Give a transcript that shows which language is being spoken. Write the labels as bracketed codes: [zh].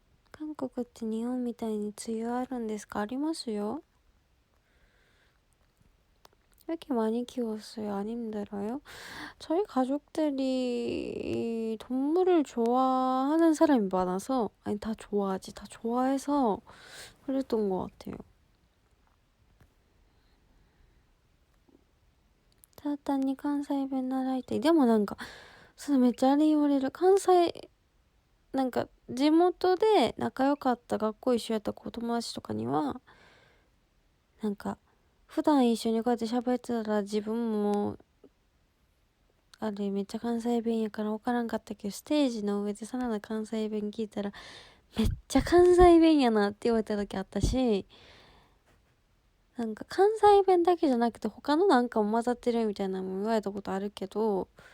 [ja] 韓国って日本みたいに梅雨あるんですか？ありますよ. [ko] 왜 이렇게 많이 키웠어요? 안 힘들어요? 저희 가족들이 동물을 좋아하는 사람이 많아서 아니 다 좋아하지 다 좋아해서 그랬던 것 같아요. [ja] ただ単に関西弁習いたい。でもなんかそれめっちゃあれ言われる。関西なんか地元で仲良かった学校一緒やった子友達とかにはなんか普段一緒にこうやって喋ってたら自分もあれめっちゃ関西弁やから分からんかったけど、ステージの上でさらな関西弁聞いたらめっちゃ関西弁やなって言われた時あったし、なんか関西弁だけじゃなくて他のなんかも混ざってるみたいなのも言われたことあるけど、